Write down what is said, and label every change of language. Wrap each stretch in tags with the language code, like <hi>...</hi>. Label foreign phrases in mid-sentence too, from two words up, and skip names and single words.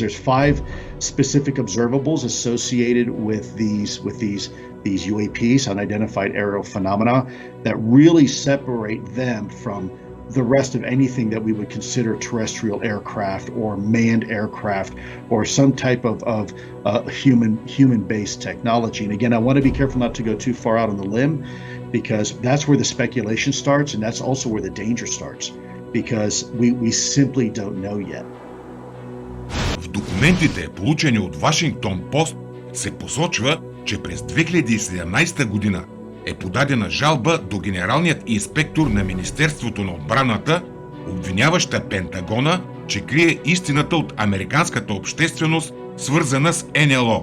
<en>There's 5 specific observables associated with these UAPs, unidentified aerial phenomena, that really separate them from the rest of anything that we would consider terrestrial aircraft or manned aircraft or some type of human-based technology. And again, I want to be careful not to go too far out on the limb, because that's where the speculation starts, and that's also where the danger starts, because we simply don't know yet.</en> <bg>В документите, получени от Вашингтон Пост, се посочва, че през 2017 година е подадена жалба до генералният инспектор на Министерството на отбраната, обвиняваща Пентагона, че крие истината от американската общественост, свързана с НЛО.</bg>